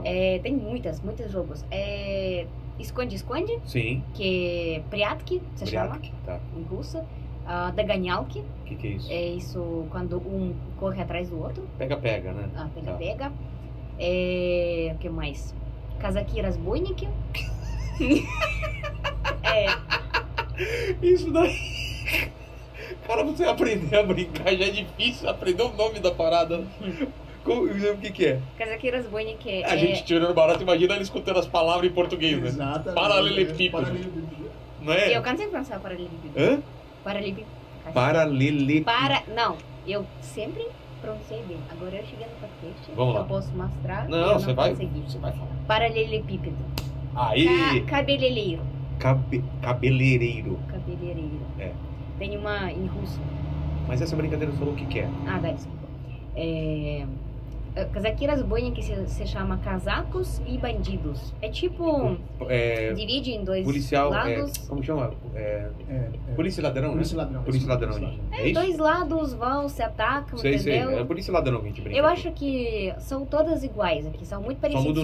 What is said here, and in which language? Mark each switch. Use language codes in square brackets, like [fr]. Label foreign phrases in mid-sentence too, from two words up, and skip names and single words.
[pt] Tem muitos jogos. Esconde-esconde, Sim. que é Прятки, você chama, Прятки, tá. em russo. Dogонялки, O que é isso? é isso quando um corre atrás do outro. Pega-pega, né? Pega-pega. O que mais? [ru] Казаки-разбойники. [pt] Isso daí. Cara, você aprender a brincar já é difícil. Aprender o nome da parada. O que é? [ru] Казаки-разбойники [pt] A gente tirando barato, imagina ele escutando as palavras em português, né? Exatamente. Paralelepípedo. Não é? Eu cansei de pensar paralelepípedo. Hã? Paralelepípedo. Paralelepípedo. Não, eu sempre pronunciei bem. Agora eu cheguei no podcast. Vamos lá. Eu posso mostrar. Não, você vai consegui. falar. Paralelepípedo. Aí. Cabeleireiro. Cabeleireiro. Cabeleireiro. É. Tem uma em russo. Mas essa brincadeira você falou o que é? Dá, desculpa. [ru] Казаки-разбойники [pt] se chama casacos e bandidos. É tipo... divide em dois policial, lados. como chama? Polícia e ladrão, Polícia e né? ladrão. Polícia e ladrão. É isso? Dois lados vão, se atacam, Sei. entendeu? É polícia e ladrão que a gente brinca. Eu acho que são todas iguais aqui, são muito parecidos,